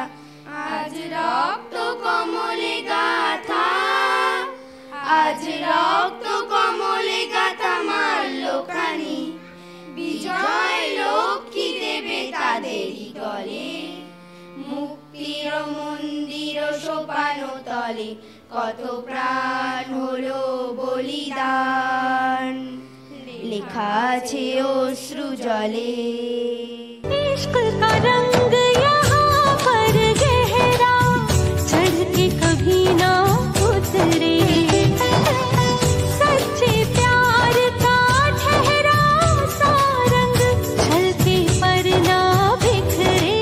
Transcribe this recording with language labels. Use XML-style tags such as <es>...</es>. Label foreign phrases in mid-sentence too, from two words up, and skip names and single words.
<bn>আজ রক্ত কমলে গাথা, আজ রক্ত কমলে গাথা মারলো খানি, বিজয় লক্ষ্মী দেবে তাদেরই তলে। মুক্তির মন্দির সোপানো তলে কত প্রাণ হলো বলিদান, লেখা আছে অশ্রু জলে।</bn> <hi>इश्क का रंग यहाँ पर गहरा, चढ़ के कभी ना उतरे, सच्चे प्यार का ठहरा सा रंग छलके पर ना बिखरे।</hi>